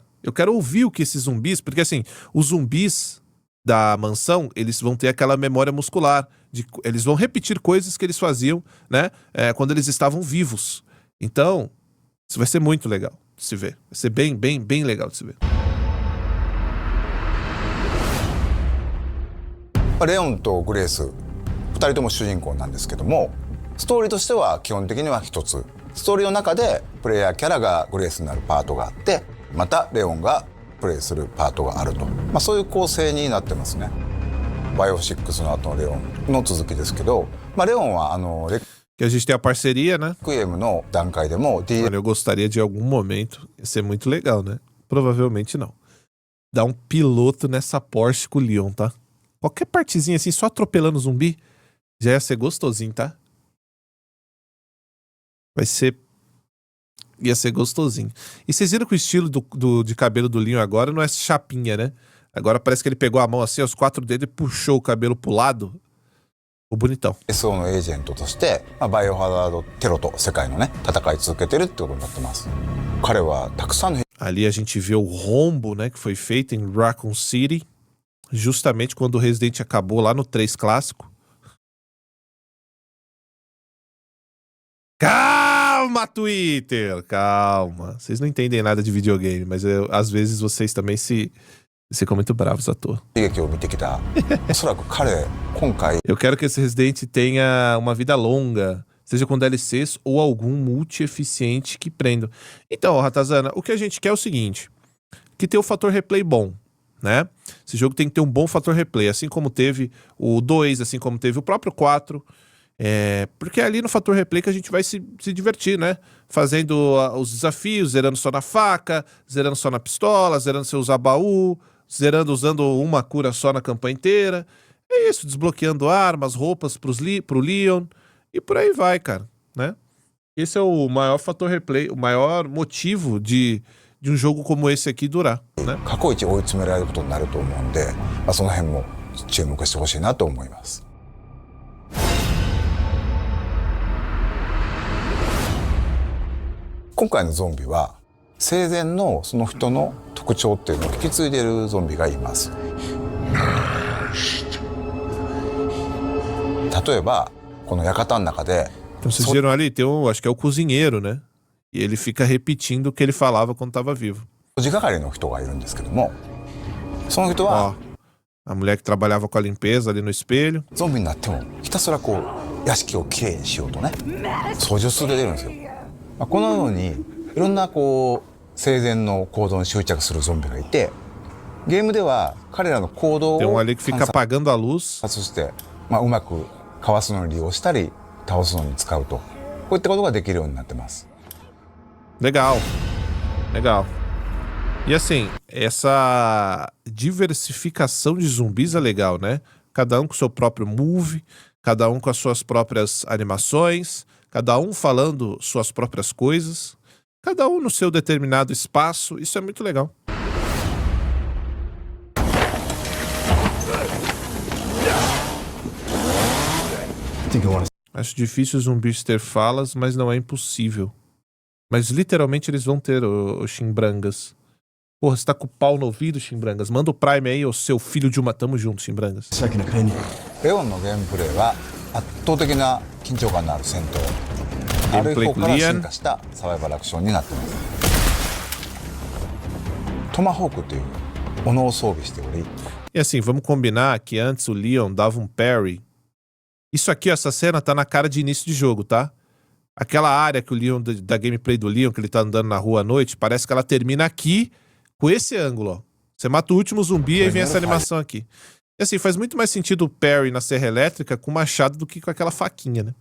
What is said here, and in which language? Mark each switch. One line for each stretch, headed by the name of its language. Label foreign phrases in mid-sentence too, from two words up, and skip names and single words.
Portuguese: Eu quero ouvir o que esses zumbis... Porque assim, os zumbis da mansão, eles vão ter aquela memória muscular. Eles vão repetir coisas que eles faziam, né? Quando eles estavam vivos. Então, isso vai ser muito legal de se ver. Vai ser bem, bem, bem legal de se ver.
Japanese: レオンとグレース2人とも主人公なんですけども、ストーリーとしては基本的には一つ、ストーリーの中でプレイヤーキャラがグレースになるパートがあって、またレオンがプレイするパートがあると、そういう構成になってますね。バイオ6の後のレオンの続きですけど、レオンはレ
Portuguese: Que a gente tem a parceria, né?
Japanese: クイエムの段階でも
Portuguese: Olha, eu gostaria de algum momento, ia ser muito legal, né? Provavelmente não. Dar um piloto nessa Porsche com o Leon, tá? Qualquer partezinha assim, só atropelando zumbi, já ia ser gostosinho, tá? Ia ser gostosinho. E vocês viram que o estilo de cabelo do Leon agora não é chapinha, né? Agora parece que ele pegou a mão assim, os 4 dedos e puxou o cabelo pro lado. O bonitão.
Japanese: SO のエージェントとして、バイオハザードテロと世界のね、戦い続けてるってことになってます。彼はたくさんの
Portuguese: Ali a gente vê o rombo, né, que foi feito em Raccoon City, justamente quando o Resident acabou lá no 3 clássico. Calma, Twitter! Calma. Vocês não entendem nada de videogame, mas às vezes vocês também ficam muito bravos à toa.
Japanese: 悲劇を見てきた。おそらく彼、今回
Portuguese: Eu quero que esse Resident tenha uma vida longa, seja com DLCs ou algum multi-eficiente que prenda. Então, Ratazana, o que a gente quer é o seguinte, que tenha o fator replay bom, né? Esse jogo tem que ter um bom fator replay, assim como teve o 2, assim como teve o próprio 4. Porque é ali no fator replay que a gente vai se divertir, né? Fazendo os desafios, zerando só na faca, zerando só na pistola, zerando sem usar baú, zerando usando uma cura só na campanha inteira. É isso, desbloqueando armas, roupas pro Leon e por aí vai, cara, né? Esse é o maior fator replay, o maior motivo de um jogo como esse aqui durar, né?
Japanese: 過去一追い詰められることになると思うんで、その辺も注目してほしいなと思います。今回のゾンビは生前のその人の特徴っていうのを引き継いでいるゾンビがいます。例えばこの館の中で
Portuguese: Então vocês viram ali, tem acho que é o cozinheiro, né? E ele fica repetindo o que ele falava quando estava vivo.
Japanese: 掃除係の人がいるんですけども、その人は
Portuguese: A mulher que trabalhava com a limpeza ali no espelho.
Japanese: ゾンビになってもひたすらこう屋敷をきれいにしようとね、掃除を続けてるんですよ。このようにいろんなこう生前の行動に執着するゾンビがいて、 ゲームでは彼らの行動を
Portuguese: Tem um ali que fica apagando a luz.
Japanese: そして、うまくかわすのに利用したり倒すのに使うと、こういったことができるようになってます。
Portuguese: Legal. Legal. E assim, essa diversificação de zumbis é legal, né? Cada um com seu próprio move, cada um com as suas próprias animações, cada um falando suas próprias coisas, cada um no seu determinado espaço. Isso é muito legal. Acho difícil os zumbis ter falas, mas não é impossível. Mas literalmente eles vão ter, o Chimbrangas. Porra, você tá com o pau no ouvido, Chimbrangas? Manda o Prime aí, ô seu filho de uma... Tamo junto, Chimbrangas.
Japanese: レオンのゲームプレイは圧倒的な緊張感のある戦闘、ある方から進化したサバイバルアクションになっています。トマホークという斧を装備しており、
Portuguese: E assim, vamos combinar que antes o Leon dava um parry. Isso aqui, essa cena tá na cara de início de jogo, tá? Aquela área que o Leon, da gameplay do Leon, que ele tá andando na rua à noite, parece que ela termina aqui, com esse ângulo, ó. Você mata o último zumbi e aí vem essa animação aqui. E assim, faz muito mais sentido o parry na serra elétrica com machado do que com aquela faquinha, né?